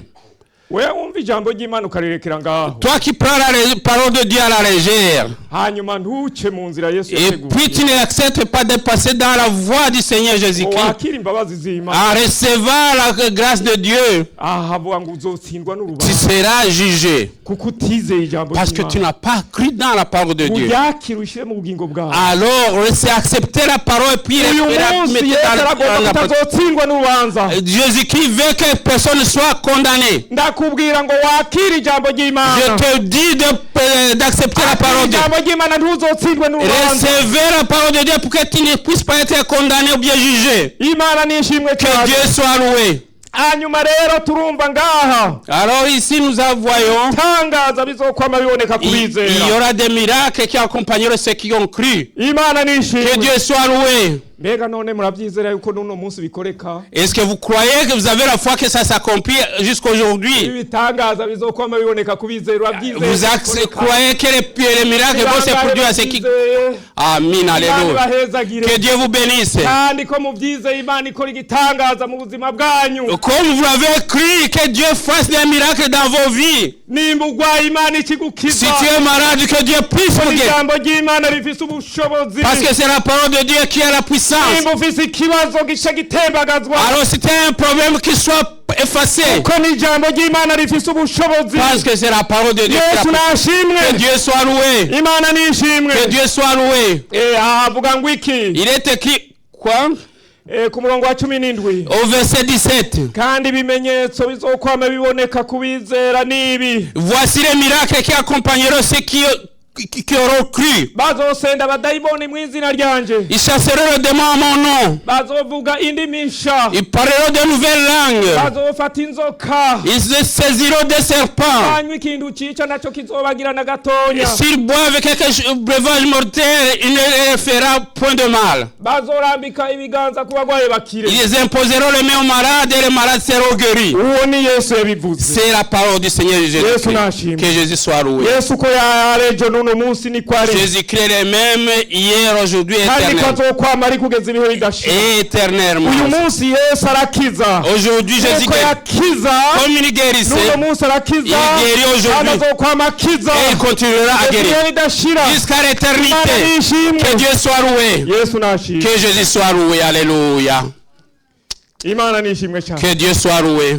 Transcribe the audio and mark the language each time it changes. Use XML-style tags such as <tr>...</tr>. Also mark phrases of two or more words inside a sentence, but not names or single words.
<fr>Toi qui prends la parole de Dieu à la légère et puis tu n'acceptes pas de passer dans la voie du Seigneur Jésus-Christ en recevant la grâce de Dieu, tu seras jugé parce que tu n'as pas cru dans la parole de Dieu. Alors c'est accepter la parole et puis Jésus-Christ veut que personne ne soit condamné.</fr> <rn>ndakubwira ngo wakira ijambo ry'Imana.</rn> <fr>Je te dis d'accepter la parole de Dieu.</fr> <rn>Ijambo ry'Imana ntuzotsindwe n'urubanza.</rn> <fr>Recevez la parole de Dieu pour que tu ne puisses pas être condamné ou bien jugé.</fr> <rn>Imana nishimwe</rn> <fr>Que</fr> <rn>cyane.</rn> <fr>Dieu soit loué.</fr> <rn>Hanyuma rero turumva ngaha.</rn> <fr>Alors ici nous voyons</fr> <rn>Tangaza bizokwama biboneka kubizera.</rn> <fr>il y aura des miracles qui accompagneront ceux qui ont cru.</fr> <rn>Imana nishimwe.</rn> <fr>Que Dieu soit loué.</fr> <rn>Mbega none murabyizera yuko nuno munsi bikoreka?</rn> <fr>Est-ce que vous croyez que vous avez la foi que ça s'accomplit jusqu'aujourd'hui?</fr> <rn>Ibitangaza bizokwama biboneka kubizera urabyizera.</rn> <fr>Vous croyez que les miracles vont se produire à ceux qui... Amen, alléluia. Que Dieu vous bénisse.</fr> <rn>Kandi ko mubyizeye Imana ikora igitangaza mu buzima bwanyu.</rn> <fr>Comme vous l'avez cru, que Dieu fasse des miracles dans vos vies.</fr> <rn>Nimba urwaye Imana ikigukiza.</rn> <fr>Si tu es malade, que Dieu puisse vous guérir.</fr> <rn>Ijambo ry'Imana rifise ubushobozi.</rn> <fr>Parce que c'est la parole de Dieu qui a la puissance.</fr> <rn>Nimba ufise ikibazo gice gitembagazwa.</rn> <fr>Alors c'était un problème qui soit effacé.</fr> <rn>Kuko ni ijambo ry'Imana rifise ubushobozi.</rn> <fr>Parce que c'est la parole de Dieu.</fr> <rn>Yesu nashimwe.</rn> <fr>Que Dieu soit loué.</fr> <rn>Imana nishimwe.</rn> <fr>Que Dieu soit loué.</fr> <rn>Avuga ngo iki?</rn> <fr>Il est écrit quoi?</fr> <rn>Ku murongo wa 17</rn> <fr>au verset 17.</fr> <rn>Kandi ibimenyetso bizokwama biboneka kubizera nibi.</rn> <fr>Voici les miracles qui accompagneront ceux qui auront cru.</fr> <rn>Bazosenda abadayimoni mu izina ryanje.</rn> <fr>Ils chasseront le démon à mon nom.</fr> <rn>Bazovuga indimi nsha.</rn> <fr>Ils parleront de nouvelles langues.</fr> <rn>Bazofata inzoka.</rn> <fr>Ils se saisiront des serpents.</fr> <rn>Banywa ikintu cica naco kizobagira na gatonya.</rn> <fr>S'ils boivent quelque breuvage mortel, il ne leur fera point de mal.</fr> <rn>Bazorambika ibiganza ku bagwaye bakire.</rn> <fr>Ils imposeront les mains aux malades et les malades seront guéris.</fr> <rn>Uwo ni Yesu yabivuze.</rn> <fr>C'est la parole du Seigneur Jésus. Que Jésus soit loué.</fr> <rn>Yesu ko yarejo nuno munsi ni kware.</rn> <fr>Jésus-Christ est même hier, aujourd'hui et éternellement.</fr> <rn>Uyu munsi Yesu arakiza.</rn> <fr>Aujourd'hui Jésus-Christ comme il guérissait, il guérit aujourd'hui et il continuera à guérir jusqu'à l'éternité. Que Dieu soit loué. Que Jésus soit loué. Alléluia. Que Dieu soit loué.</fr>